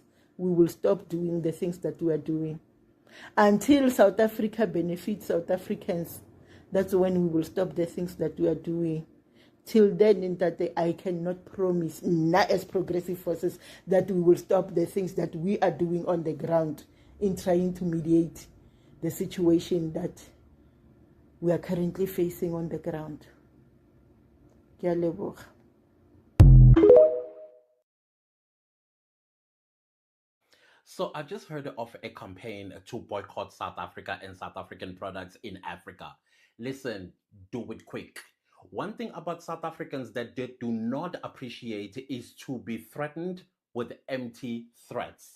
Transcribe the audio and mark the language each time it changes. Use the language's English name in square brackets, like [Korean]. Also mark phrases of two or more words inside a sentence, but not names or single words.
[English] We will stop doing the things that we are doing. Until South Africa benefits South Africans, that's when we will stop the things that we are doing. Till then, in that I cannot promise, not as progressive forces, that we will stop the things that we are doing on the ground in trying to mediate the situation that we are currently facing on the ground. [Tswana] Ke a leboga. [English] So I just heard of a campaign to boycott South Africa and South African products in Africa. Listen, do it quick. One thing about South Africans that they do not appreciate is to be threatened with empty threats.